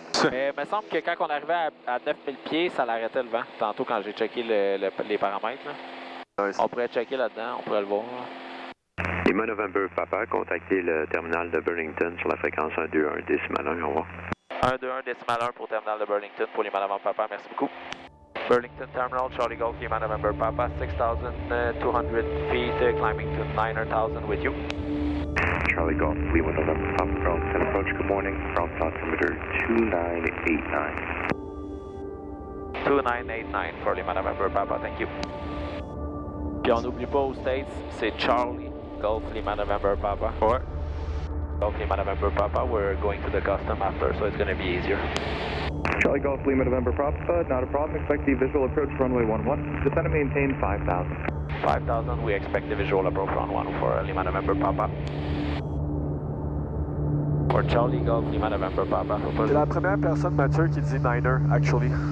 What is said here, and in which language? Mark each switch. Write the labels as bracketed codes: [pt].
[fr] Mais il me semble que quand on arrivait à 9000 pieds, ça l'arrêtait le vent. Tantôt, quand j'ai checké les paramètres. Là. Nice. On pourrait checker là-dedans, on pourrait le voir. Lima November Papa, contactez le terminal de Burlington sur la fréquence 121 décimal 1, au revoir. 121 décimal 1 pour terminal de Burlington pour Lima Novembre Papa, merci beaucoup. [en] Burlington Terminal, Charlie Golf, Lima November Papa, 6,200 feet, climbing to 900,000 with you. Charlie Golf, Lima November Papa, Burlington approach, good morning, ground altimeter 2989. 2989 for Lima November Papa, thank you. [fr] Puis on n'oublie pas aux States, c'est Charlie Golf, Lima November Papa. Ouais. [en] Golf, Lima November Papa, we're going to the custom after, so it's going to be easier. Charlie Golf Lima November Papa, not a problem. Expect the visual approach runway 11. Descend and maintain 5,000. 5,000, we expect the visual approach on 1 for Lima November Papa. For Charlie Golf, Lima November Papa. [fr] C'est la première personne, Mathieu, qui dit Niner, actually.